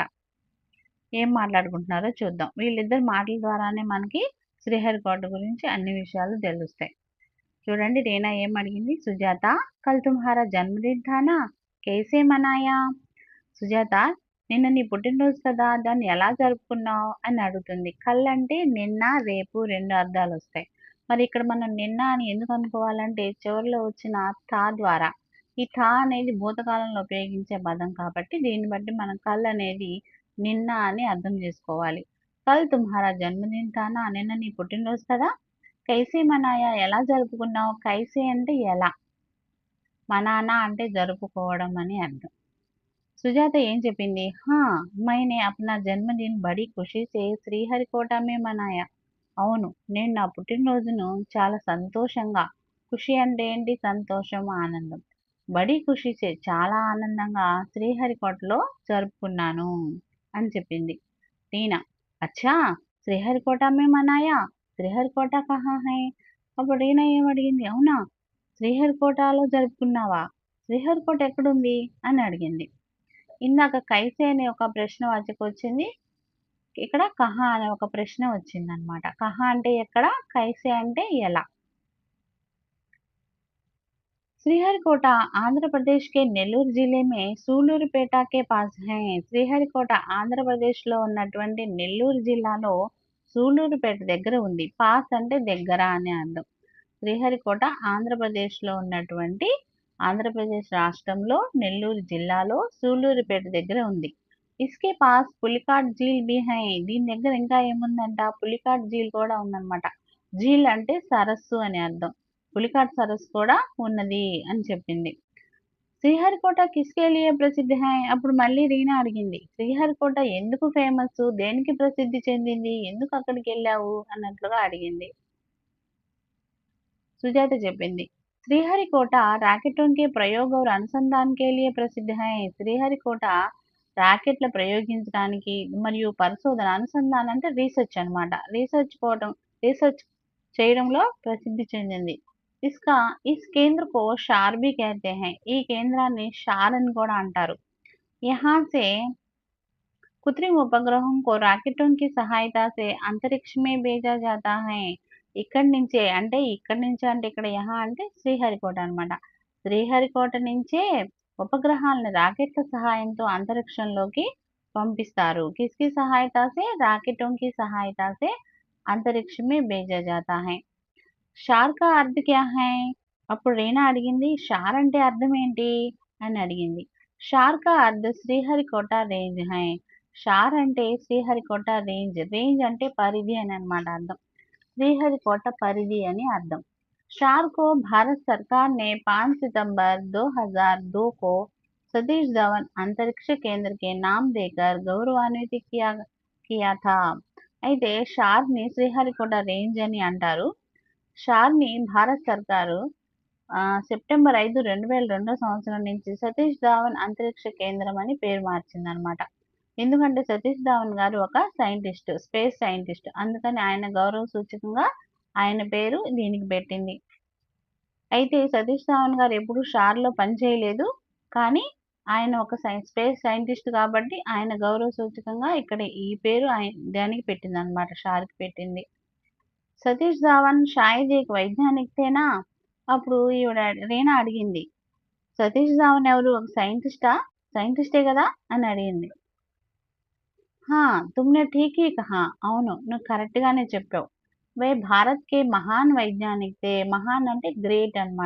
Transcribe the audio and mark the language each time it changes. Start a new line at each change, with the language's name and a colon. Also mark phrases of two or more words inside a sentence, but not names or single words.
Telugu: ఏం మాట్లాడుకుంటున్నారో చూద్దాం। వీళ్ళిద్దరు మాటల ద్వారానే మనకి శ్రీహరికోట గురించి అన్ని విషయాలు తెలుస్తాయి। చూడండి, రీనా ఏం అడిగింది? సుజాత,
Hindi: कल तुम्हारा जन्मदिन था ना, कैसे मनाया?
Telugu: సుజాత, నిన్న నీ పుట్టినరోజు కదా, దాన్ని ఎలా జరుపుకున్నావు అని అడుగుతుంది। కల్ అంటే నిన్న, రేపు, రెండు అర్థాలు వస్తాయి। మరి ఇక్కడ మనం నిన్న అని ఎందుకు అనుకోవాలంటే చివరిలో వచ్చిన థా ద్వారా, ఈ థా అనేది భూతకాలంలో ఉపయోగించే పదం కాబట్టి దీన్ని బట్టి మనం కల్ అనేది నిన్న అని అర్థం చేసుకోవాలి।
Hindi: कल तुम्हारा जन्मदिन था ना,
Telugu: నిన్న నీ పుట్టినరోజు కదా,
Hindi: कैसे मनाया,
Telugu: ఎలా జరుపుకున్నావు? కైసే అంటే ఎలా, మనానా అంటే జరుపుకోవడం అని అర్థం। సుజాత ఏం చెప్పింది?
Hindi: हाँ, मैंने अपना जन्मदिन बड़ी खुशी से श्रीहरिकोटा में मनाया.
Telugu: అవును, నేను నా పుట్టినరోజును చాలా సంతోషంగా, ఖుషి అంటే ఏంటి? సంతోషం, ఆనందం,
Hindi: बड़ी खुशी से
Telugu: చాలా ఆనందంగా శ్రీహరికోటలో జరుపుకున్నాను అని చెప్పింది రీనా।
Hindi: अच्छा, श्रीहरिकोटा में मनाया, श्रीहरिकोटा कहाँ है?
Telugu: అప్పుడు రీనా ఏమడిగింది, అవునా శ్రీహరికోటలో జరుపుకున్నావా, శ్రీహరికోట ఎక్కడుంది అని అడిగింది. ఇందాక కైసే అనే ఒక ప్రశ్నవాచకం వచ్చింది, ఇక్కడ కహా అనే ఒక ప్రశ్న వచ్చిందనమాట. కహా అంటే ఎక్కడ, కైసే అంటే ఎలా.
Hindi: श्रीहरिकोटा आंध्र प्रदेश के नेल्लूरु जिला में सूलूरुपेटा के पास है.
Telugu: శ్రీహరికోట ఆంధ్రప్రదేశ్లో ఉన్నటువంటి నెల్లూరు జిల్లాలో సూలూరుపేట దగ్గర ఉంది. పాస్ అంటే దగ్గర అని అర్థం. శ్రీహరికోట ఆంధ్రప్రదేశ్లో ఉన్నటువంటి ఆంధ్రప్రదేశ్ రాష్ట్రంలో నెల్లూరు జిల్లాలో సూలూరుపేట దగ్గర ఉంది.
Hindi: इसके पास पुलिकाट झील भी है.
Telugu: దీని దగ్గర ఇంకా ఏముందంట, పులికాట్ झील కూడా ఉందన్నమాట. झील అంటే సరస్సు అని అర్థం. పులికాట్ సరస్సు కూడా ఉన్నది అని చెప్పింది.
Hindi: श्रीहरिकोटा किसके लिए प्रसिद्ध है?
Telugu: అప్పుడు మళ్ళీ రీనా అడిగింది, శ్రీహరికోట ఎందుకు ఫేమస్, దేనికి ప్రసిద్ధి చెందింది, ఎందుకు అక్కడికి వెళ్ళావు అన్నట్లుగా అడిగింది. సుజాత చెప్పింది,
Hindi: श्रीहरिकोटा रॉकेटों के प्रयोग और अनुसंधान के लिए प्रसिद्ध है.
Telugu: శ్రీహరికోట రాకెట్ల ప్రయోగించడానికి మరియు పరిశోధన, అనుసంధానం అంటే రీసెర్చ్ అన్నమాట, రీసెర్చ్ చేయడంలో ప్రసిద్ధి చెందింది.
Hindi: इस केंद्र को शार भी कहते हैं.
Telugu: ఈ కేంద్రాన్ని షార్ అని కూడా అంటారు.
Hindi: यहाँ से कृत्रिम उपग्रहों को रॉकेटों की सहायता से अंतरिक्ष में भेजा जाता है.
Telugu: ఇక్కడి నుంచే అంటే ఇక్కడ యహా అంటే శ్రీహరికోట అన్నమాట. శ్రీహరికోట నుంచే ఉపగ్రహాలను రాకెట్ల సహాయంతో అంతరిక్షంలోకి పంపిస్తారు.
Hindi: किसकी सहायता से, రాకెటోं की सहायता से अंतरिक्ष में भेजा जाता है. शार का अर्थ क्या है?
Telugu: అప్పుడు రీనా అడిగింది, షార్ అంటే అర్థం ఏంటి అని అడిగింది.
Hindi: शार का अर्थ श्रीहरिकोटा रेंज है.
Telugu: షార్ అంటే శ్రీహరికోట రేంజ్, రేంజ్ అంటే పరిధి అని అన్నమాట అర్థం. శ్రీహరికోట పరిధి అని అర్థం.
Hindi: शार को भारत सरकार ने 5 सितंबर 2002 को सतीश धवन अंतरिक्ष केंद्र के नाम देकर गौरवान्वित किया था.
Telugu: అయితే షార్ని శ్రీహరికోట రేంజ్ అని అంటారు. షార్ని భారత సర్కారు సెప్టెంబర్ 5, 2002 సంవత్సరం నుంచి సతీష్ ధావన్ అంతరిక్ష కేంద్రం అని పేరు మార్చిందనమాట. ఎందుకంటే సతీష్ ధావన్ గారు ఒక సైంటిస్ట్,
English: space scientist,
Telugu: అందుకని ఆయన గౌరవ సూచకంగా ఆయన పేరు దీనికి పెట్టింది. అయితే సతీష్ ధావన్ గారు ఎప్పుడు షార్లో పనిచేయలేదు, కానీ ఆయన ఒక
English: space scientist
Telugu: కాబట్టి ఆయన గౌరవ సూచకంగా ఇక్కడ ఈ పేరు దానికి పెట్టింది అనమాట, షార్కి పెట్టింది.
Hindi: सतीश धावन शायद एक वैज्ञानिक थे ना?
Telugu: అప్పుడు ఈవిడ రీనా అడిగింది, సతీష్ ధావన్ ఎవరు, ఒక సైంటిస్టే కదా అని అడిగింది.
Hindi: हाँ तुमने ठीक ही कहा,
Telugu: అవును నువ్వు కరెక్ట్ గానే చెప్పావు.
Hindi: वे भारत के महान वैज्ञानिक थे.
Telugu: మహాన్ అంటే గ్రేట్ అన్నమాట.